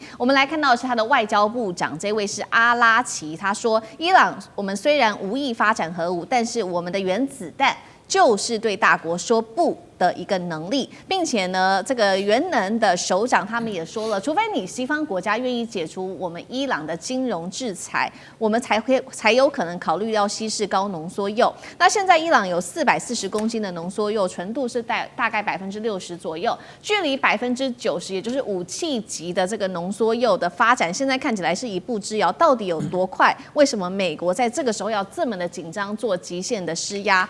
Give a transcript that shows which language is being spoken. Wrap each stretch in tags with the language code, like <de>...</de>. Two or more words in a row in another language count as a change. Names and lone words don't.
<zh>我們來看到的是他的外交部長，這位是阿拉奇，他說：伊朗我們雖然無意發展核武，但是我們的原子彈就是對大國說不的一個能力，並且呢，這個原能的首長他们也說了，除非你西方國家願意解除我們伊朗的金融制裁，我們才有可能考慮要稀釋高濃縮鈾。那現在伊朗有440公斤的濃縮鈾，純度是大概60%左右，距離90%，也就是武器級的這個濃縮鈾的發展，現在看起來是一步之遙。到底有多快？為什麼美國在這個時候要這麼的緊張，做極限的施壓？</zh>